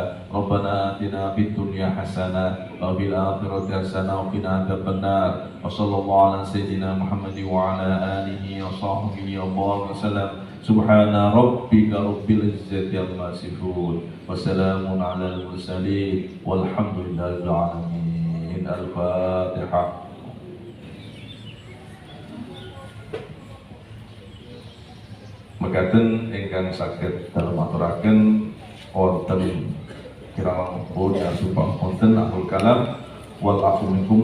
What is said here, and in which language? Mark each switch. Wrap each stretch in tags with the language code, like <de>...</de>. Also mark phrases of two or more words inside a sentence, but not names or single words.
<ar>ربنا آتنا في الدنيا حسنة وفي الآخرة حسنة وقنا عذاب النار. وصلى الله على سيدنا محمد وعلى آله وصحبه وسلم. سبحان ربك رب العزة عما يصفون وسلام على المرسلين والحمد لله رب العالمين. الفاتحة.</ar> <jv>Mekaten ingkang saged dalem aturaken wonten kirang pun supang wonten</jv> <ar>أخل الكلام والعفو منكم.</ar>